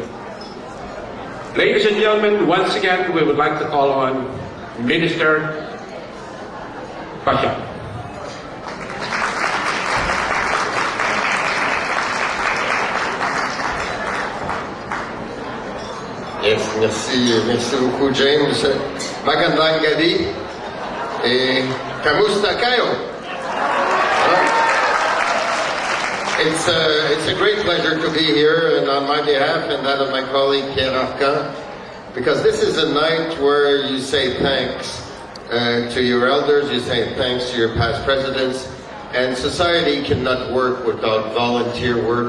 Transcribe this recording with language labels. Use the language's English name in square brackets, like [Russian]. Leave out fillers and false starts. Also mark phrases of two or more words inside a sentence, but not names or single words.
[English] Ladies and gentlemen, once again, we would like to call on Minister Pasha. Yes, [French] merci beaucoup, James. [Filipino] Magandang gabi. Kamusta kayo? [English] It's a great pleasure to be here, and on my behalf and that of my colleague Pierre Arcan, because this is a night where you say thanks to your elders, you say thanks to your past presidents, and society cannot work without volunteer work.